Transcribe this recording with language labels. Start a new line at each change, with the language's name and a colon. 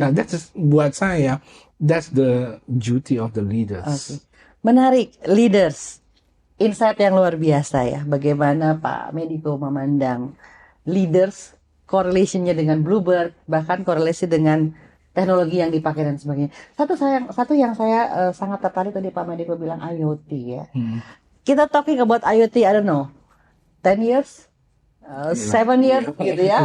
English: That's
Indonesian: buat saya,
English: that's the duty of the leaders.
Indonesian: Menarik, leaders. Insight yang luar biasa ya. Bagaimana Pak Mediko memandang leaders, correlationnya dengan Bluebird, bahkan korelasi dengan teknologi yang dipakai dan sebagainya. Satu yang saya sangat tertarik tadi Pak Mediko bilang IoT ya.
English: Kita talking about IoT, I don't know, 10 years, 7 years
Indonesian: gitu ya.